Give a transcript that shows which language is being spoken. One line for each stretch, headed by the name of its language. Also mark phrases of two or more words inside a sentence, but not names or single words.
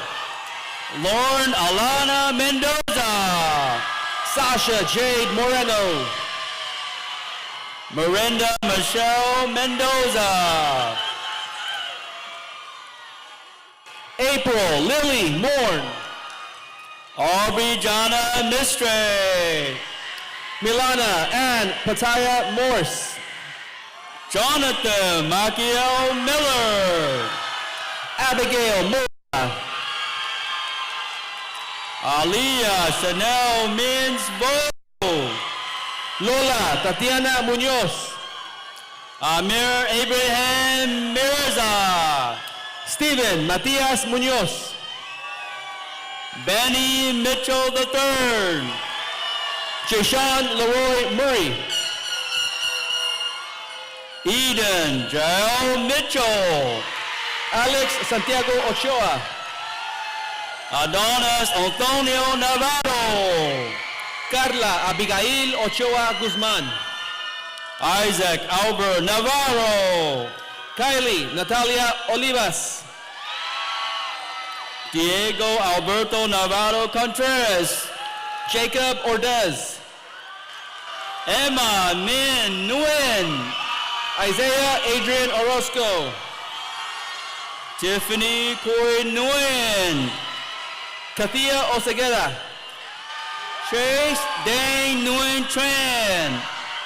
English: Lauren Alana Mendoza. Sasha Jade Moreno. Miranda Michelle Mendoza. April Lily Morn. Aubrey Jana Mistre. Milana Ann Pataya Morse. Jonathan Maciel Miller. Abigail Moore. Aliyah Chanel Mins-Bo. Lola Tatiana Munoz. Amir Abraham Mirza. Stephen Matias Munoz. Benny Mitchell III. Jashawn Leroy Murray. Eden Jael Mitchell. Alex Santiago Ochoa. Adonis Antonio Navarro. Carla Abigail Ochoa Guzman. Isaac Albert Navarro. Kylie Natalia Olivas. Diego Alberto Navarro Contreras. Jacob Ordez. Emma Min Nguyen. Isaiah Adrian Orozco. Tiffany Corey Nguyen. Katia Oseguera. Chase Dane Nguyen Tran.